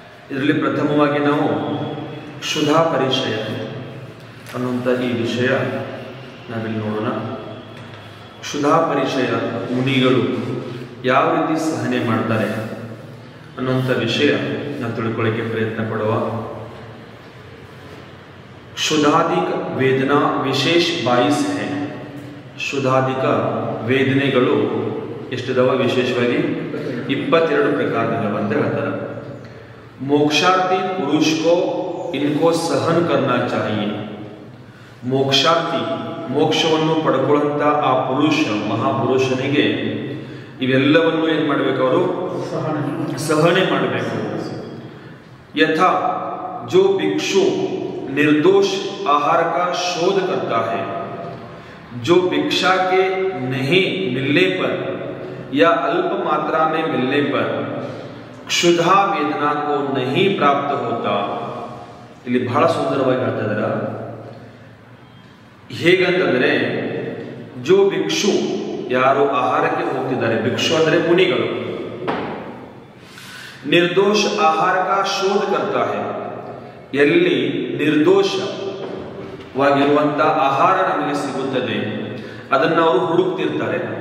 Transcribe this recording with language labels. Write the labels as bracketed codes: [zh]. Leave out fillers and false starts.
[kn] ಇದರಲ್ಲಿ ಪ್ರಥಮವಾಗಿ ನಾವು ಕ್ಷುಧಾ ಪರಿಚಯ ಅನ್ನುವಂಥ ಈ ವಿಷಯ ನಾವಿಲ್ಲಿ ನೋಡೋಣ. ಕ್ಷುಧಾ ಪರಿಚಯ ಮುನಿಗಳು ಯಾವ ರೀತಿ ಸಹನೆ ಮಾಡ್ತಾರೆ ಅನ್ನುವಂಥ ವಿಷಯ ನಾವು ತಿಳ್ಕೊಳ್ಳೋಕ್ಕೆ ಪ್ರಯತ್ನ ಪಡುವ. [hi] क्षुधाधिक वेदना विशेष 22 है. [kn] क्षुधाधिक ವೇದನೆಗಳು ಎಷ್ಟಿದಾವ? ವಿಶೇಷವಾಗಿ 22 ಪ್ರಕಾರದವ ಅಂತ ಹೇಳ್ತಾರೆ. [hi] मोक्षार्थी पुरुष को इनको सहन करना चाहिए. [kn] ಮೋಕ್ಷಾರ್ಥಿ ಮೋಕ್ಷವನ್ನು ಪಡ್ಕೊಳ್ಳುವಂತ ಆ ಪುರುಷ ಮಹಾಪುರುಷನಿಗೆ ಇವೆಲ್ಲವನ್ನು ಏನು ಮಾಡಬೇಕು? ಅವರು ಸಹನೆ ಮಾಡಬೇಕು. [hi] ಯಥಾ जो भिक्षु निर्दोष आहार का शोध करता है, जो भिक्षा के नहीं मिलने पर या अल्प मात्रा में मिलने पर क्षुधा वेदना को नहीं प्राप्त होता. [kn] ಇಲ್ಲಿ ಬಹಳ ಸುಂದರವಾಗಿ ಹೇಳ್ತಾ ಇದ್ದಾರೆ. ಹೇಗಂತಂದ್ರೆ ಜೋ ಭಿಕ್ಷು, ಯಾರು ಆಹಾರಕ್ಕೆ ಹೋಗ್ತಿದ್ದಾರೆ, ಭಿಕ್ಷು ಅಂದ್ರೆ ಮುನಿಗಳು, ನಿರ್ದೋಷ ಆಹಾರ [hi] का शोध करता है, [kn] ಎಲ್ಲಿ ನಿರ್ದೋಷವಾಗಿರುವಂತ ಆಹಾರ ನಮಗೆ ಸಿಗುತ್ತದೆ ಅದನ್ನು ಅವರು ಹುಡುಕ್ತಿರ್ತಾರೆ.